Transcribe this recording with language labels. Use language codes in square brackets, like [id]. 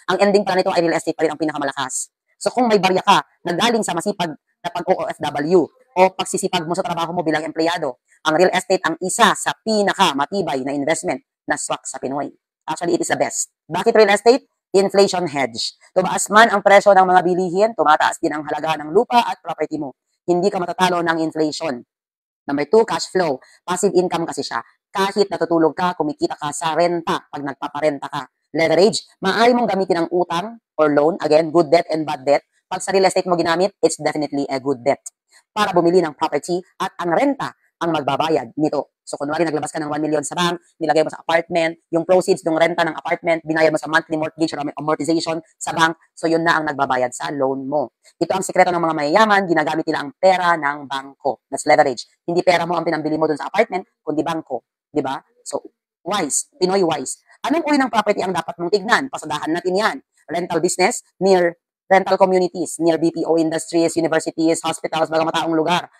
[tl] Ang ending pala nito ay real estate pa rin ang pinakamalakas. So, kung may barya ka na galing sa masipag na pag-OFW o pagsisipag mo sa trabaho mo bilang empleyado, ang real estate ang isa sa pinakamatibay na investment na swak sa Pinoy. [en] Actually, it is the best. [tl] Bakit real estate? Inflation hedge. Tumaas man ang presyo ng mga bilihin, tumataas din ang halaga ng lupa at property mo. Hindi ka matatalo ng inflation. Number 2, cash flow. Passive income kasi siya. Kahit natutulog ka, kumikita ka sa renta pag nagpaparenta ka. Leverage, maaari mong gamitin ang utang or loan, again, good debt and bad debt. [en] Pag sa real estate mo ginamit, it's definitely a good debt. [tl] Para bumili ng property at ang renta ang magbabayad nito. So, kunwari, naglabas ka ng 1 million sa bank, nilagay mo sa apartment, yung proceeds ng renta ng apartment, binayad mo sa monthly mortgage or amortization sa bank, so yun na ang nagbabayad sa loan mo. Ito ang sikreto ng mga mayayaman, ginagamit nila ang pera ng bangko. [en] That's leverage. [tl] Hindi pera mo ang pinambili mo dun sa apartment, kundi bangko. Diba? So, wise. Pinoy wise. Anong uri ng property ang dapat mong tignan? Pasadahan natin yan. [en] Rental business near rental communities, near BPO industries, universities, hospitals, [tl] mga mataong lugar.